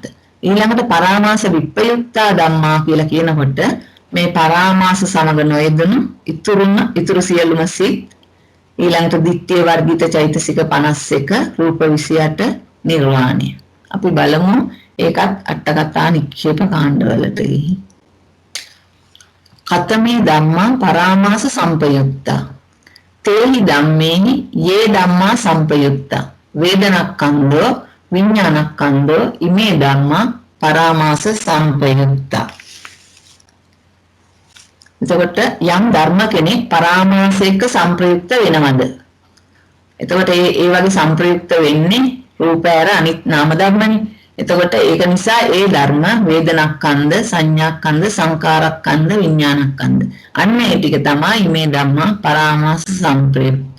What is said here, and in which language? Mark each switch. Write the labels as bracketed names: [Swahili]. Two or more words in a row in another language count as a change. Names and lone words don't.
[Sinhala] ඊළඟට පරාමාස විප්‍රයුක්තා ධම්මා කියලා කියනකොට මේ පරාමාස සමග නොයෙදුණු ඉතුරු සියලුම සිත් ඊළඟට දිට්ඨිය වර්ගිත චෛතසික 51 රූප 28 නිර්වාණය. අපි බලමු ඒකත් අටකතා නික්ෂේප කාණ්ඩවලට ගිහින්. [Pali] කතමේ ධම්මා පරාමාස සංපයුක්තා. තේහි ධම්මේහි යේ ධම්මා සංපයුක්තා. වේදනක්ඛන්‍தோ විඥානක්ඛන්‍தோ ඉමේ ධම්මා පරාමාස සංපයුක්තා. [Sinhala] එතකොට යම් ධර්ම කෙනෙක් පරාමාසයක සංප්‍රයුක්ත වෙනවද? එතකොට ඒ වගේ සංප්‍රයුක්ත වෙන්නේ රූපයර අනිත් නාම ධර්මනේ. එතකොට ඒක නිසා ඒ ධර්ම වේදනක්ඛන්ද සංඥාක්ඛන්ද සංකාරක්ඛන්ද විඥානක්ඛන්ද අන්න ඒ ටික තමයි මේ [Pali] ධම්මා පරාමාස සංප්‍රයුක්ත.